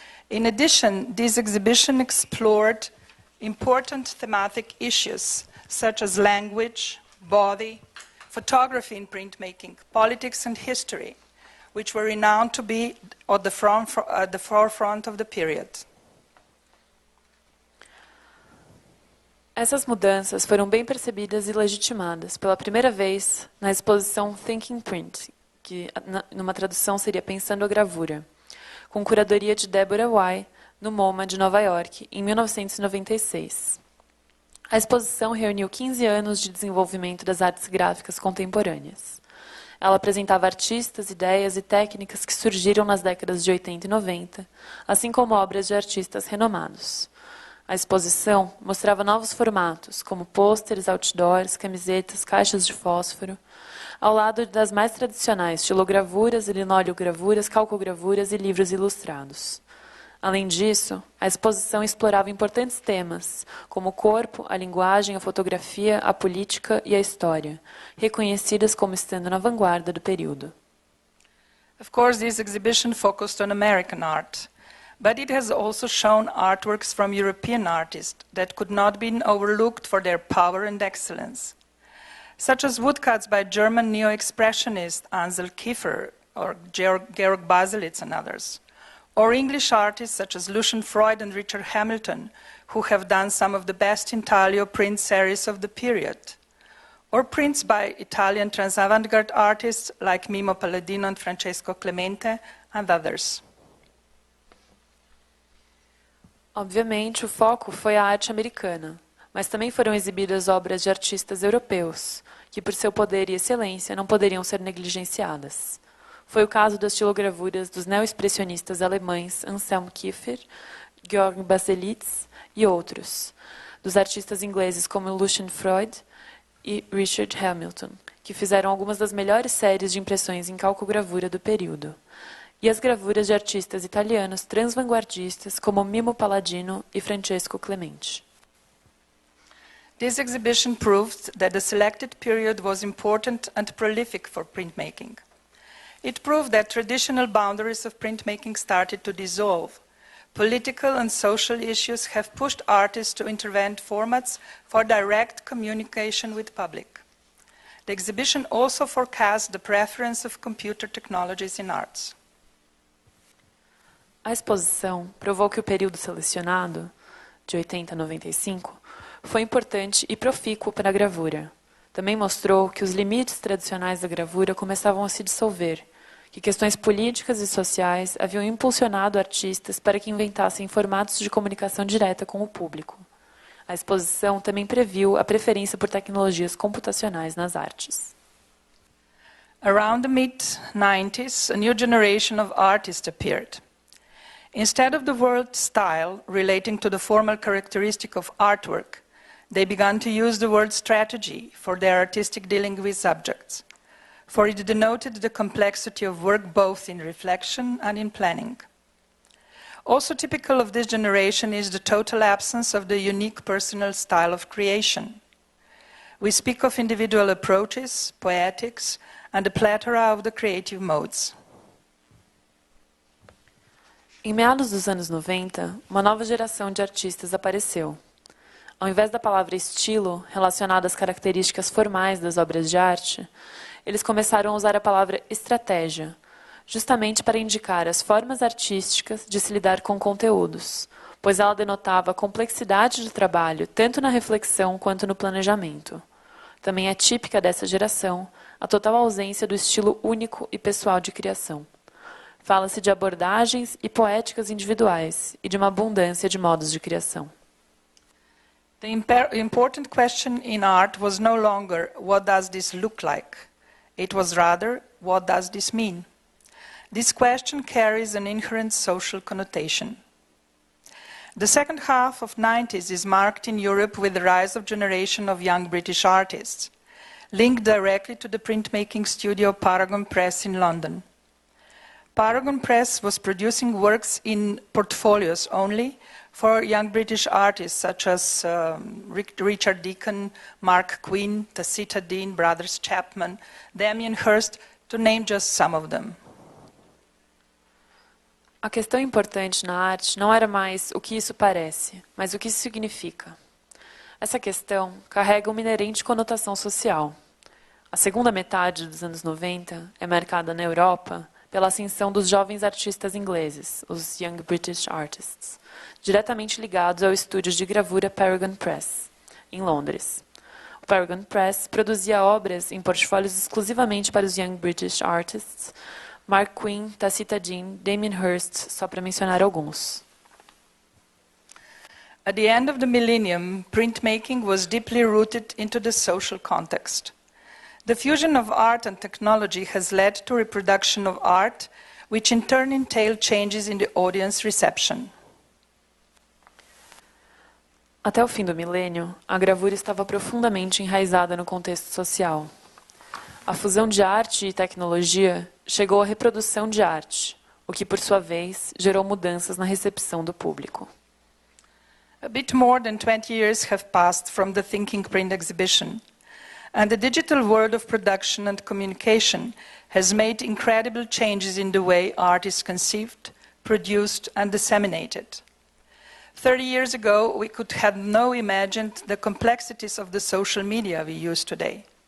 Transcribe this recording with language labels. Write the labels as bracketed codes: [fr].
[en] In addition, this exhibition explored important thematic issues such as language, body, photography in printmaking, politics, and history, which were renowned to be at the forefront of the period. [pt] Essas mudanças foram bem percebidas e legitimadas pela primeira vez na exposição Thinking Print, que numa tradução seria Pensando a Gravura, com curadoria de Deborah Wye no MoMA de Nova York, em 1996. A exposição reuniu 15 anos de desenvolvimento das artes gráficas contemporâneas. Ela apresentava artistas, ideias e técnicas que surgiram nas décadas de 80 e 90, assim como obras de artistas renomados. A exposição mostrava novos formatos, como pôsteres, outdoors, camisetas, caixas de fósforo, ao lado das mais tradicionais xilogravuras, linoleogravuras, calcogravuras e livros ilustrados. Além disso, a exposição explorava importantes temas, como o corpo, a linguagem, a fotografia, a política e a história, reconhecidas como estando na vanguarda do período. [en] Of course, this exhibition focused on American art, but it has also shown artworks from European artists that could not be overlooked for their power and excellence, such as woodcuts by German neo-expressionists Ansel Kiefer or Georg Baselitz and others, or English artists such as Lucian Freud and Richard Hamilton, who have done some of the best intaglio print series of the period, or prints by Italian trans-avant-garde artists like Mimo Palladino and Francesco Clemente, and others. [pt] Obviamente, o foco foi a arte americana, mas também foram exibidas obras de artistas europeus, que por seu poder e excelência não poderiam ser negligenciadas. Foi o caso das xilogravuras dos neo-expressionistas alemães Anselm Kiefer, Georg Baselitz e outros, dos artistas ingleses como Lucian Freud e Richard Hamilton, que fizeram algumas das melhores séries de impressões em calcogravura do período, e as gravuras de artistas italianos transvanguardistas como Mimo Palladino e Francesco Clemente. [en] This exhibition proved that the selected period was important and prolific for printmaking. It proved that traditional boundaries of printmaking started to dissolve. Political and social issues have pushed artists to invent formats for direct communication with public. The exhibition also forecast the preference of computer technologies in arts. [pt] A exposição provou que o período selecionado, de 80 a 95, foi importante e profícuo para a gravura. Também mostrou que os limites tradicionais da gravura começavam a se dissolver, que questões políticas e sociais haviam impulsionado artistas para que inventassem formatos de comunicação direta com o público. A exposição também previu a preferência por tecnologias computacionais nas artes. [en] Around the mid-90s, a new generation of artists appeared. Instead of the word style relating to the formal characteristic of artwork, they began to use the word strategy for their artistic dealing with subjects, for it denoted the complexity of work both in reflection and in planning. Also typical of this generation is the total absence of the unique personal style of creation. We speak of individual approaches, poetics, and a plethora of the creative modes. [pt] Em meados dos anos 90, uma nova geração de artistas apareceu. Ao invés da palavra estilo, relacionada às características formais das obras de arte, eles começaram a usar a palavra estratégia, justamente para indicar as formas artísticas de se lidar com conteúdos, pois ela denotava a complexidade do trabalho tanto na reflexão quanto no planejamento. Também é típica dessa geração a total ausência do estilo único e pessoal de criação. Fala-se de abordagens e poéticas individuais e de uma abundância de modos de criação. [en] The important question in art was no longer what does this look like? It was rather what does this mean? This question carries an inherent social connotation. The second half of the 90s is marked in Europe with the rise of a generation of young British artists, linked directly to the printmaking studio Paragon Press in London. Paragon Press was producing works in portfolios only for young British artists such as Richard Deacon, Mark Quinn, Tacita Dean, Brothers Chapman, Damien Hirst, to name just some of them. [pt] A questão importante na arte não era mais o que isso parece, mas o que isso significa. Essa questão carrega uma inerente conotação social. A segunda metade dos anos 90 é marcada na Europa pela ascensão dos jovens artistas ingleses, os Young British Artists, diretamente ligados ao estúdio de gravura Paragon Press, em Londres. O Paragon Press produzia obras em portfólios exclusivamente para os Young British Artists, Mark Quinn, Tacita Dean, Damien Hirst, só para mencionar alguns. [en] At the end of the millennium, printmaking was deeply rooted into the social context. The fusion of art and technology has led to reproduction of art, which in turn entailed changes in the audience reception. [pt] Até o fim do milênio, a gravura estava profundamente enraizada no contexto social. A fusão de arte e tecnologia chegou à reprodução de arte, o que, por sua vez, gerou mudanças na recepção do público. [en] A bit more than 20 years have passed from the Thinking Print exhibition, and the digital world of production and communication has made incredible changes in the way art is conceived, produced, and disseminated. 30 years ago, we could have no imagined the complexities of the social media we use today.